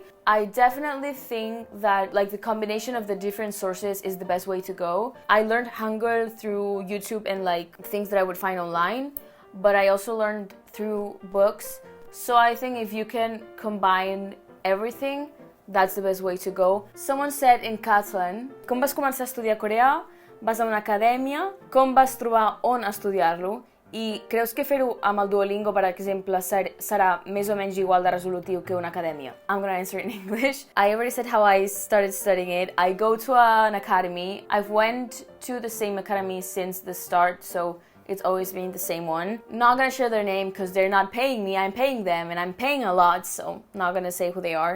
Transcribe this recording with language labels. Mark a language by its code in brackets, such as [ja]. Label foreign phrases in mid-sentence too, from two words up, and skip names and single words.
[en] I definitely think that like the combination of the different sources is the best way to go. I learned Hangul through YouTube and like things that I would find online, but I also learned through books. So I think if you can combine everything, that's the best way to go. Someone said in Catalan, [ca] com vas començar a estudiar coreà, vas a una acadèmia, com vas trobar on estudiar-lo, i creus que fer-ho amb el Duolingo, per exemple, serà més o menys igual de resolutiu que una acadèmia? [en] I'm gonna answer in English. I already said how I started studying it. I go to an academy. I've went to the same academy since the start, so it's always been the same one. Not gonna share their name because they're not paying me, I'm paying them, and I'm paying a lot, so not gonna say who they are.